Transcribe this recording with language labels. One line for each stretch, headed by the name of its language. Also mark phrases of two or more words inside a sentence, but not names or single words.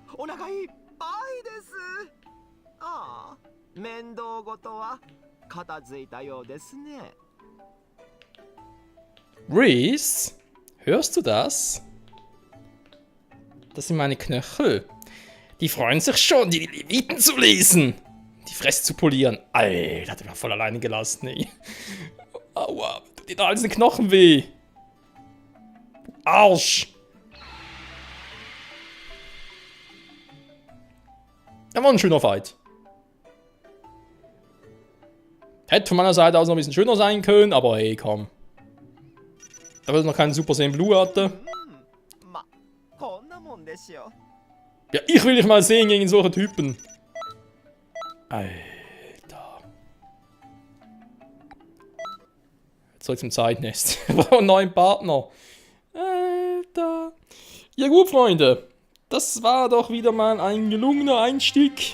Japanese: 魚がいっぱいです。ああ、面倒事は片付いたようですね。
German: Reese, hörst du das? Das sind meine Knöchel. Die freuen sich schon, die Leviten zu lesen. Die Fresse zu polieren. Alter, der war voll alleine gelassen, ey. Aua, tut dir da alles den Knochen weh. Du Arsch. Das war ein schöner Fight. Hätte von meiner Seite aus noch ein bisschen schöner sein können, aber hey, komm. Da wird noch keinen Super Saiyan Blue hatte.
Japanese: ま、こんなもんですよ。
German: Ja, ich will dich mal sehen gegen solche Typen. Alter. Zurück zum Zeitnest. Wir brauchen einen neuen Partner. Alter. Ja gut, Freunde. Das war doch wieder mal ein gelungener Einstieg.